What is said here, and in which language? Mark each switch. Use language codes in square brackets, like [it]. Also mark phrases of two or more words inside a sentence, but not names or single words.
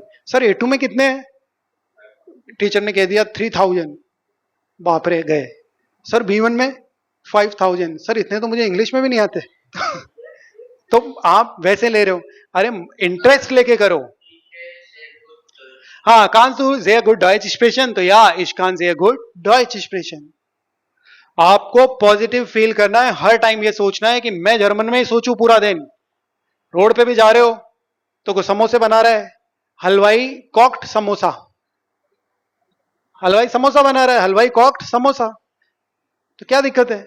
[hi] सर A2 में कितने हैं? टीचर ने कह दिया 3000। बाप रे, गए। सर B1 में 5000। सर इतने तो मुझे इंग्लिश में भी नहीं आते। तो आप वैसे ले रहे हो, अरे इंटरेस्ट लेके करो। हाँ, [de] kannst du sehr gut Deutsch sprechen? तो या ich kann sehr gut Deutsch sprechen। [hi] आपको पॉजिटिव फील करना है, हर टाइम ये सोचना है कि मैं जर्मन में ही सोचूं पूरा दिन। रोड पे भी जा रहे हो तो कोई समोसे बना रहा है, हलवाई कॉक्ड समोसा, हलवाई समोसा बना रहा है, हलवाई कॉक्ड समोसा, तो क्या दिक्कत है?